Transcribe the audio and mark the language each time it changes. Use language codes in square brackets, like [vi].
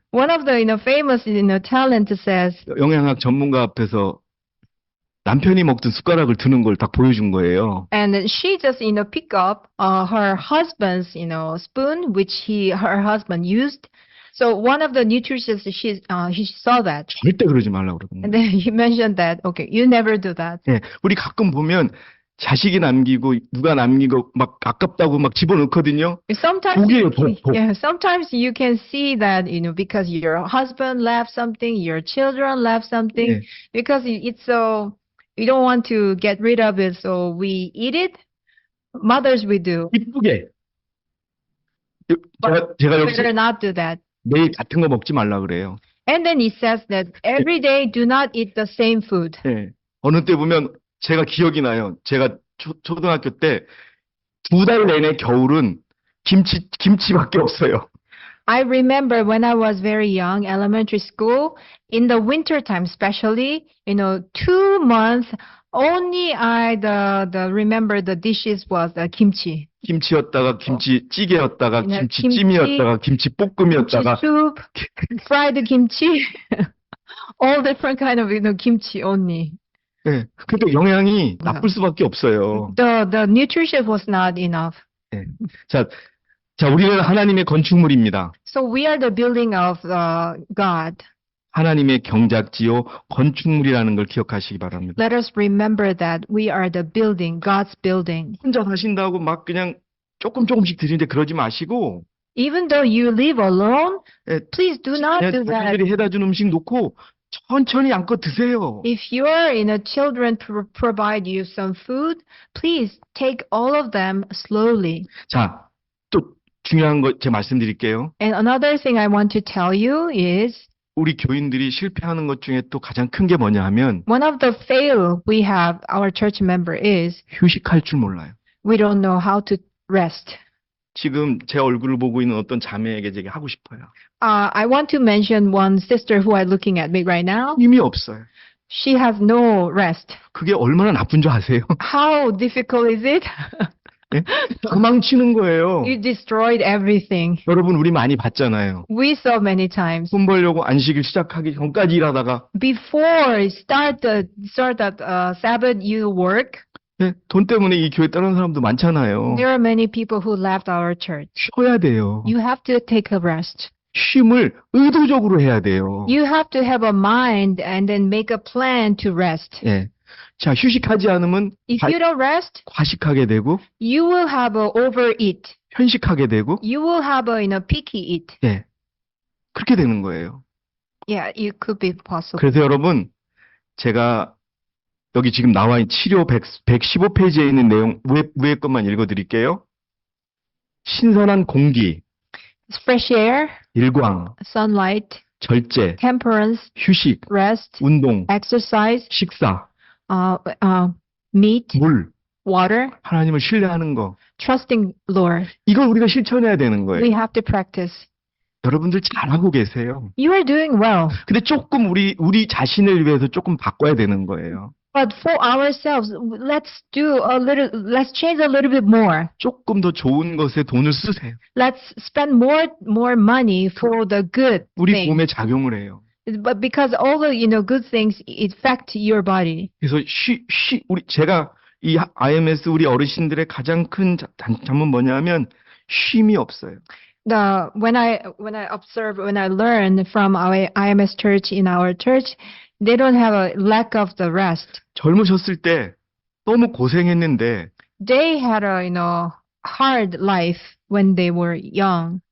[en] One of the famous talent says, [ko] 영양학 전문가 앞에서 남편이 먹던 숟가락을 드는 걸 딱 보여준 거예요. [en] and she just pick up her husband's spoon which her husband used. So one of the nutritionists he saw that, [ko] 절대 그러지 말라고 그러거든요. [en] and then he mentioned that, okay, you never do that. [ko] 네, 우리 가끔 보면 자식이 남기고 누가 남기고 막 아깝다고 막 집어넣거든요. [en] Sometimes, [ko] 독이에요, 독. [en] yeah, sometimes you can see that, because your husband left something, your children left something, [ko] 네. [en] because it's so, you don't want to get rid of it, so we eat it. Mothers, we do. [ko] 이쁘게. 제가 여기서 [en] Better not do that. [ko] 매일 같은 거 먹지 말라 그래요. [en] And then it says that every day do not eat the same food. [ko] 네. 어느 때 보면 제가 기억이 나요. 제가 초등학교 때 2달 내내 겨울은 김치밖에 없어요. [en] I remember when I was very young, elementary school, in the winter time especially, 2 months, only I remember the dishes was kimchi. [ko] 김치였다가 김치찌개였다가 김치, 김치찜이었다가 김치볶음이었다가 [en] Kimchi soup, fried kimchi, all different kind of kimchi only. [ko] 네. 그러니까 영양이 나쁠 수밖에 없어요. [en] The nutrition was not enough. [ko] 네. 자, 우리는 하나님의 건축물입니다. [en] So we are the building of God. [ko] 하나님의 경작지요 건축물이라는 걸 기억하시기 바랍니다. [en] Let us remember that we are the building, God's building. [ko] 혼자 사신다고 막 그냥 조금씩 드리는데 그러지 마시고 [en] Even though you live alone, [ko] 네, [en] please do not do that. [ko] 자녀들이 해다 준 음식 놓고 천천히 안고 드세요. [en] If your children provide you some food, please take all of them slowly. [ko] 자, 또 중요한 거 제가 말씀드릴게요. [en] And another thing I want to tell you is [ko] 우리 교인들이 실패하는 것 중에 또 가장 큰 게 뭐냐 하면 [en] one of the fail we have, our church member, is [ko] 휴식할 줄 몰라요. [en] we don't know how to rest. [ko] 지금 제 얼굴을 보고 있는 어떤 자매에게 제가 하고 싶어요. [en] I want to mention one sister who are looking at me right now. [ko] 힘이 없어요. [en] She has no rest. [ko] 그게 얼마나 나쁜 줄 아세요? [en] How difficult is it? [ko] 네? 도망치는 거예요. [en] You destroyed everything. [ko] 여러분 우리 많이 봤잖아요. [en] We saw many times. [ko] 돈 벌려고 안식일 시작하기 전까지 일하다가 [en] Before start that Sabbath, you work. [ko] 네, 돈 때문에 이 교회 떠난 사람도 많잖아요. [en] There are many people who left our church. [ko] 쉬어야 돼요. [en] You have to take a rest. [ko] 쉼을 의도적으로 해야 돼요. [en] You have to have a mind and then make a plan to rest. [ko] 예. 자, 휴식하지 않으면 [en] If you don't rest, [ko] 과식하게 되고 [en] you will have a overeat. [ko] 편식하게 되고 [en] You will have a picky eat. [ko] 예. 그렇게 되는 거예요. [en] Yeah, it could be possible. [ko] 그래서 여러분 제가 여기 지금 나와 있는 치료 115페이지에 있는 내용 위에 것만 읽어드릴게요. 신선한 공기, [en] Fresh air, [ko] 일광, [en] sunlight, [ko] 절제, [en] temperance, [ko] 휴식, [en] rest, [ko] 운동, [en] exercise, [ko] 식사, [en] meat, [ko] 물, [en] water, [ko] 하나님을 신뢰하는 거. [en] trusting Lord. [ko] 이걸 우리가 실천해야 되는 [en] We [ko] 거예요. [en] have to practice. [ko] 여러분들 잘하고 계세요. [en] You are doing well. [ko] 근데 조금 우리 자신을 위해서 조금 바꿔야 되는 거예요. [en] But for ourselves, let's change a little bit more. [ko] 조금 더 좋은 것에 돈을 쓰세요. [en] Let's spend more money for the good [ko] 우리 [en] things. [ko] 몸에 작용을 해요. [en] But because all the good things affect your body. [ko] 그래서 제가 이 IMS 우리 어르신들의 가장 큰 단점은 뭐냐면 쉼이 없어요. [en] When I learn from our IMS church in our church, they don't have a lack of the rest. [ko] 젊으셨을 때 너무 고생했는데 [en] They had a, hard life when they were young.